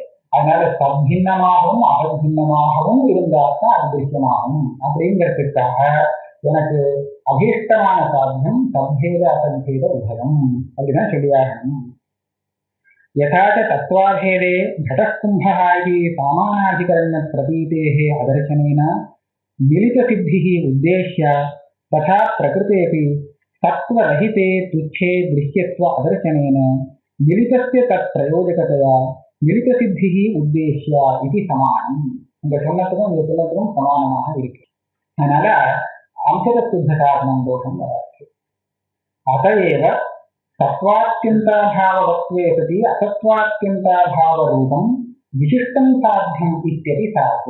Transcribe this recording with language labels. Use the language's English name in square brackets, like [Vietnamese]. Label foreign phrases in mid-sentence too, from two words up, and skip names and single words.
[Tamil] அதனால சத்பின்னமாகவும் அசத்பின்னமாகவும் இருந்தால்தான் அது திருஷ்யமாகும். அப்படிங்கிறதுக்காக எனக்கு அபீஷ்டமான சாத்தியம் சத்பேத அசத்பேத உபயம் அப்படின்னா சொல்லியாகணும். [Sanskrit] यथा च तत्त्वाभेदे घटः कुम्भः इति सामानाधिकरण्य प्रतीतेः अदर्शनेन मिलित सिद्धिः उद्देश्य तथा प्रकृतेऽपि सत्त्वरहिते तुच्छे दृश्यत्व अदर्शनेन मिलितस्य तत्प्रयोजकतया मिलित सिद्धिः उद्देश्य इति समानम्. [Tamil] இந்த சொன்னதுக்கும் சமானமாக இருக்கு. அதனால அம்சத சித்த காரணம் தோஷம் வராது. [Sanskrit] अत एव सत्त्वात्यन्ताभावत्वे सति असत्त्वात्यन्ताभाव रूपं विशिष्टं साध्यम् इत्यपि साधु.